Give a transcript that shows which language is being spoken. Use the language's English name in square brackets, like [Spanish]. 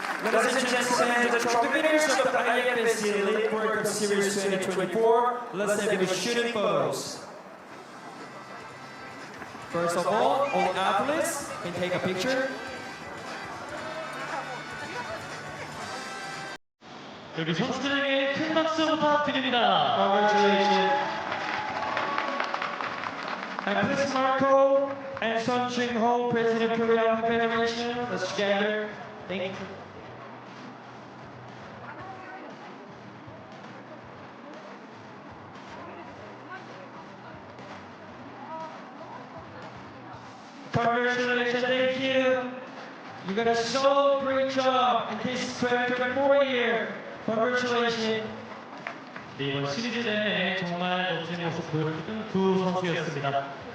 [English] Ladies and gentlemen, the trophy winners of the IFSC Elite World Cup Series 2024. Let's have the shooting photos. First of all the athletes can take a picture. [Korean] 여기 선수들에게 큰 박수 부탁드립니다. [English] Congratulations. And please Marco and Sun Ching Ho, President of Korean Federation. Let's gather. Thank you. Congratulations, thank you. You got a so great job in this 2024 year. Congratulations. [Korean] 네, 이번 시리즈 내내 정말 멋진 모습 보여준 두 선수였습니다.